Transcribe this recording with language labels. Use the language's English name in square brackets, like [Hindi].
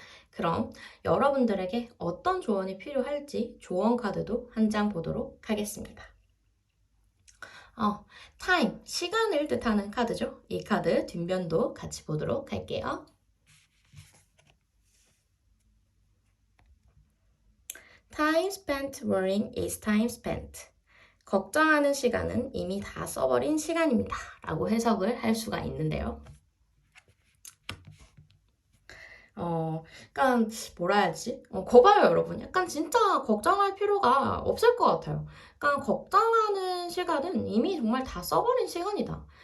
[Korean] 그럼 여러분들에게 어떤 조언이 필요할지 조언 카드도 한 장 보도록 하겠습니다. 타임, 시간을 뜻하는 카드죠. 이 카드 뒷면도 같이 보도록 할게요. [English] Time spent worrying is time spent. [Korean] 걱정하는 시간은 이미 다 써버린 시간입니다. 라고 해석을 할 수가 있는데요. 약간 뭐라 해야지? 거봐요, 여러분. 약간 진짜 걱정할 필요가 없을 것 같아요. 약간 걱정하는 시간은 이미 정말 다 써버린 시간이다.